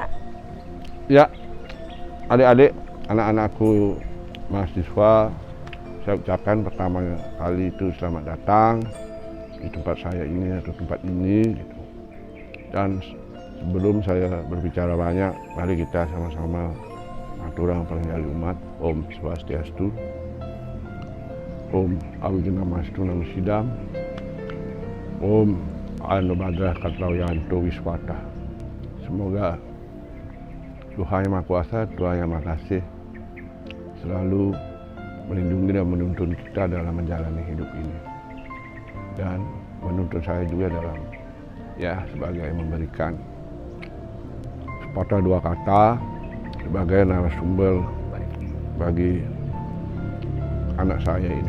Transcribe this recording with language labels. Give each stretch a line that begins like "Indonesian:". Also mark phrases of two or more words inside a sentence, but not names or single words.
Indonesian: Ya, adik-adik, anak-anakku mahasiswa, saya ucapkan pertama kali itu selamat datang di tempat saya ini atau tempat ini gitu. Dan sebelum saya berbicara banyak, mari kita sama-sama aturang pengendali umat.
Sanskrit: Om Swastiastu, Om Awigena-mastu Namo-Sidam, Om Anu-Badrah Katlawiyanto Wiswata.
Indonesian: Semoga Tuhan Yang Maha Kuasa, Tuhan Yang Maha Kasih selalu melindungi dan menuntun kita dalam menjalani hidup ini. Dan menuntun saya juga dalam sebagai memberikan sepatah dua kata sebagai narasumber bagi anak saya ini.